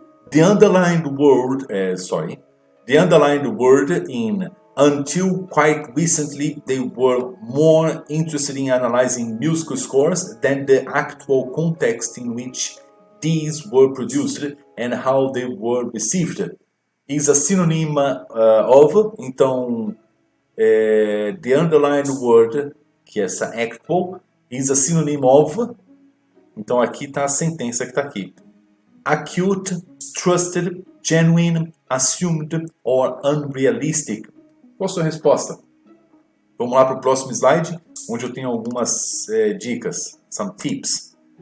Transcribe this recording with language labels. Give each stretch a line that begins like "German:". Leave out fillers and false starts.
English: The underlined word in until quite recently they were more interested in analyzing musical scores than the actual context in which these were produced and how they were received. Is a synonym of,
Portuguese: então,
English: the underlined word,
Portuguese: que é essa actual,
English: is a synonym of,
Portuguese: então aqui está a sentença que está aqui.
English: Acute, trusted, genuine, assumed or unrealistic.
Portuguese: Qual a sua resposta? Vamos lá para o próximo slide, onde eu tenho algumas dicas,
English: some tips.